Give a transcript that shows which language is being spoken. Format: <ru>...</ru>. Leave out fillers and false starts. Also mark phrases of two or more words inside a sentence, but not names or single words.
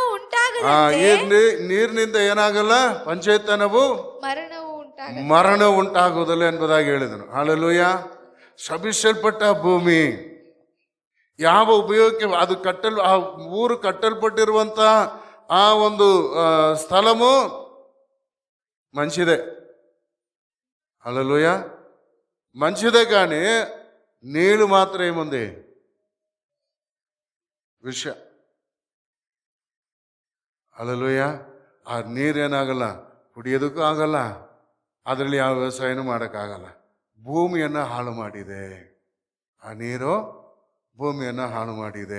<kn>ನೀರಿನಿಂದ ಏನಾಗಲ್ಲ, ಪಂಚೇತನವು ಮರಣವು ಉಂಟಾಗುವುದಿಲ್ಲ ಎಂಬುದಾಗಿ ಹೇಳಿದನು. ಹಲ್ಲೆಲೂಯ. ಶಪಿಸಲ್ಪಟ್ಟ ಭೂಮಿ ಯಾವ ಉಪಯೋಗಕ್ಕೆ ಅದು ಆ ಊರು ಕಟ್ಟಲ್ಪಟ್ಟಿರುವಂತ ಆ ಒಂದು ಸ್ಥಳವು మంచిదే.</kn> <te>హల్లెలూయ. మంచిదే, కానీ నీళ్ళు మాత్రం ఏముంది,</te> <kn>ವಿಷ. ಹಲ್ಲೆಲೂಯ. ಆ ನೀರೇನಾಗಲ್ಲ, ಕುಡಿಯೋದಕ್ಕೂ ಆಗಲ್ಲ, ಅದರಲ್ಲಿ ಯಾವ ವ್ಯವಸಾಯನೂ ಮಾಡೋಕ್ಕಾಗಲ್ಲ. ಭೂಮಿಯನ್ನು ಹಾಳು ಮಾಡಿದೆ ಆ ನೀರು, ಭೂಮಿಯನ್ನು ಹಾಳು ಮಾಡಿದೆ.</kn>